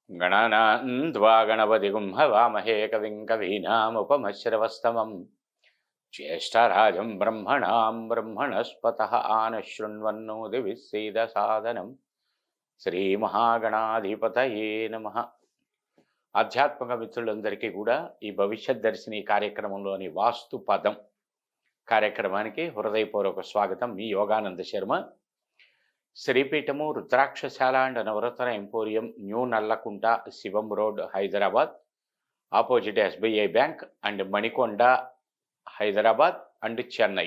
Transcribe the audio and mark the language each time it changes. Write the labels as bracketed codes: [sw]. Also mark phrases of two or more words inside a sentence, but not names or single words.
[sa] गणानान्त्वा गणपतिगुं हवामहे कविं कवीनामुपमश्रवस्तमं ज्येष्ठराजं ब्रह्मणां ब्रह्मणस्पतः आनशृण्वन्नोदिभिः सीदसादनं శ్రీమహాగణాధిపతయే నమః. [te] ఆధ్యాత్మిక మిత్రులందరికీ కూడా ఈ భవిష్యత్ దర్శిని కార్యక్రమంలోని వాస్తు పదం కార్యక్రమానికి హృదయపూర్వక స్వాగతం. మీ యోగానంద శర్మ. శ్రీపీఠము రుద్రాక్షశాల అండ్ నవరత్న ఎంపోరియం, న్యూ నల్లకుంట, శివం రోడ్, హైదరాబాద్, [en] opposite SBI bank [te] అండ్ మణికొండ, హైదరాబాద్ అండ్ చెన్నై.